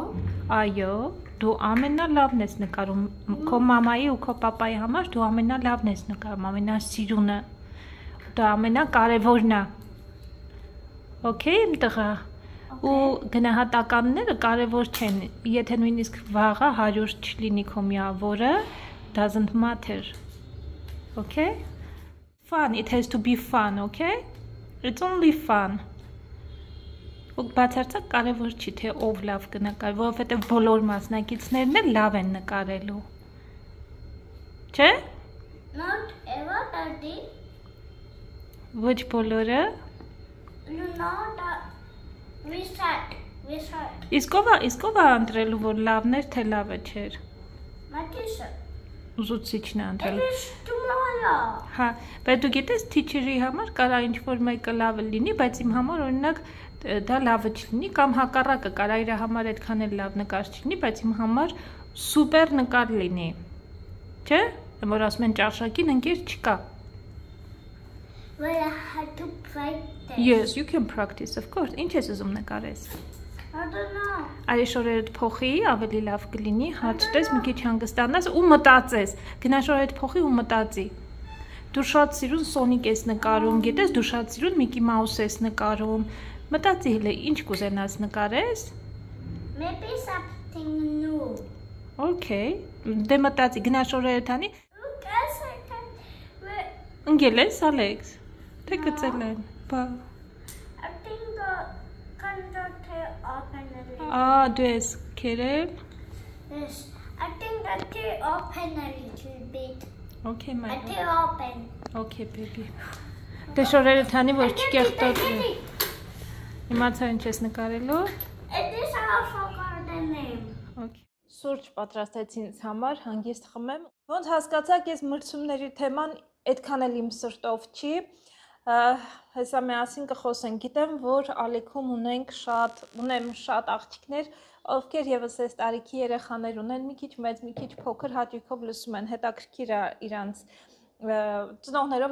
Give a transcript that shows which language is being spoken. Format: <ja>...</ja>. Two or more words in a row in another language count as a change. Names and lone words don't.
<hy>Այո, դու ամենալավն ես նկարում քո մամայի ու քո պապայի համար, դու ամենալավն ես նկարում, ամենասիրունը։ Դա ամենակարևորն է։ Okay, իմ տղա։ Ու գնահատականները կարևոր չեն, եթե նույնիսկ վաղը 100 չլինի քո միավորը,</hy> <en>doesn't matter. Okay? Fun, it has to be fun, okay? It's only fun.</en> <hy>Ու բացարձակ կարևոր չի, թե ով լավ կնկարի, որովհետև բոլոր մասնակիցներն էլ լավ են նկարելու։ Չէ՞։</hy> <en>Not ever, Daddy.</en> <hy>Ոչ բոլորը։</hy> <en>No, not we start.</en> <hy>Իսկ ով է ընտրելու, որ լավն էր, թե լավը չէր։</hy> <en>My teacher.</en> <hy>Ուսուցիչն է ընտրել։</hy> <en>It is tomorrow.</en> <hy>Հա, բայց դու գիտես թիչերի համար կարա ինչ-որ մեկը լավը լինի, բայց իմ համար օրինակ դա լավը չլինի, կամ հակառակը կարա իր համար այդքան էլ լավ նկար չլինի, բայց իմ համար սուպեր նկար լինի։ Չէ՞։ Որ ասում են ճաշակին ընկեր չկա։</hy> <en>Well, I had to practice. Yes, you can practice, of course.</en> <hy>Ինչ ես ուզում նկարես։</hy> <en>I don't know.</en> <hy>Այս օրերդ փոխի, ավելի լավ կլինի, հաճտես մի քիչ հանգստանաս ու մտածես։ Գնաս օրերդ փոխի ու մտածի։ Դու շատ սիրուն Սոնիկ ես նկարում, գիտես, դու շատ սիրուն Միկի Մաուս ես նկարում։ Մտածի հենց ինչ կուզենաս նկարես։</hy> <en>Maybe something new.</en> <hy>Okay, դե մտածի, գնաս օրերդ անի։</hy> <en>Look, I can.</en> <hy>Ընկել ես, Ալեքս։ Թե գծել են։ Բա։</hy> <en>I think the conductor open a little.</en> <hy>Դու ես քերել։</hy> <en>Yes, I think that they open a little bit. Okay, my I love. think open. Okay, baby.</en> <hy>Դե շորերը թանի որ չկեղտոտ։ Իմացա ինչ ես նկարելու։</hy> <en>It is also got the name. Okay.</en> <hy>Սուրճ պատրաստեցի ինձ համար, հանգիստ խմեմ։ Ոնց հասկացաք, ես մրցումների թեման այդքան էլ իմ սրտով չի։ Հեսա միասին կխոսենք։ Գիտեմ, որ Ալիքում ունեմ շատ աղջիկներ, ովքեր եւս այս տարիքի երեխաներ ունեն, մի քիչ մեծ, մի քիչ փոքր, հաճույքով լսում են, հետաքրքիր է իրանց ծնողներով,</hy>